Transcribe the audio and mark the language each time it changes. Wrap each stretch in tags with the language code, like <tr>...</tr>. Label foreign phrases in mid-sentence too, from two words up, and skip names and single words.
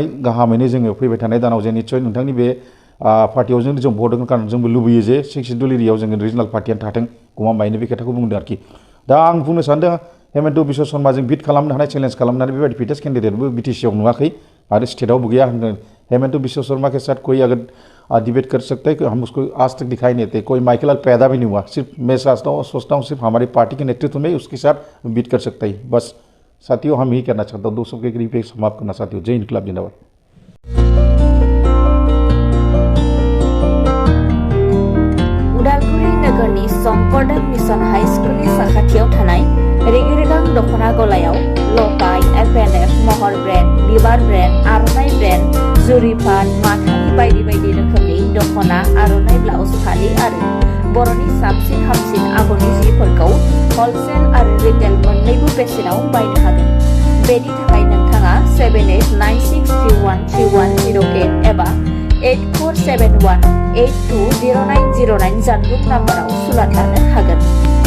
<brx>गाहामैनो जोङो फैबाय थानाय दानाव जे निस्सय नोंथांनि बे पार्टियाव जों भट होगोन खारन जोंबो लुबैयो जे 6 सिडुल एरियायाव जोङो</brx> <en>regional party</en> <brx>थाथों गमामायैनो बे खोथाखौ बुंदों आरोखि दा आं बुंनो सानदों हेमन्त बिश्व शर्माजों बिट खालामनो हानाय चेलेन्ज खालामनानै बेबायदि फिटेस्ट केन्डिडेटबो बिटिसिआव नुवाखै आरो स्टेटआवबो गैया होनदों</brx> <hi>हेमंत बिश्व शर्मा के साथ कोई अगर डिबेट कर सकते हैं हम उसको आज तक दिखाई नहीं देते कोई माइकल पैदा भी नहीं हुआ सिर्फ मैं सोचता हूँ सिर्फ हमारी पार्टी के नेतृत्व में उसके साथ बीट कर सकता है बस साथियों हम यही कहना चाहता हूँ दोस्तों के करीब समाप्त करना साथियों जय हिंद क्लब जिंदाबाद</hi> <brx>उदालगुरि नगरनि संकरदेव मिशन हाई स्कुलनि साखाथियाव थानाय रेगिरेगां दख'ना गलायाव लफाय एफएनएफ महर ब्रेन्ड बिबार ब्रेन्ड आर'नाइ ब्रेन्ड जुरिफान माथानि बायदि बायदि रोखोमनि दख'ना आर'नाइ ब्लाउस फालि आरो बर'नि साबसिन हामसिन आगरनि जिफोरखौ हलसेल आरो रिटेल मोन्नैबो बेसेनाव बायनो हागोन बेनि थाखाय नोंथाङा 7896313108 एबा 8471820909 जानबुं नाम्बाराव सुलाद लानो हागोन।</brx>